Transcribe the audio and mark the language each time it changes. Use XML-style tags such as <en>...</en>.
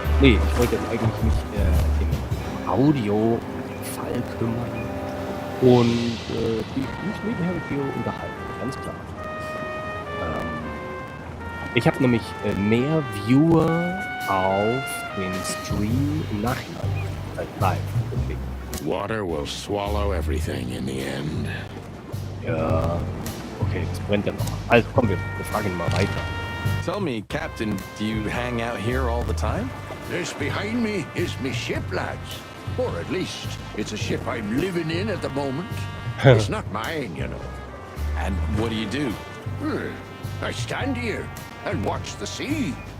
<de>Nee, ich wollte jetzt eigentlich mich im Audio-Fall kümmern und mich nebenher mit dir unterhalten, ganz klar. Ich habe nämlich mehr Viewer auf den Stream im Nachhinein als live. Deswegen.</de> <en>Water will swallow everything in the end.</en> <de>Ja, okay, das brennt ja noch. Also komm, wir fragen ihn mal weiter.</de> <en>Tell me, Captain, do you hang out here all the time? This behind me is me ship, lads. Or at least, it's a ship I'm living in at the moment. It's not mine, you know. And what do you do? I stand here and watch the sea.</en>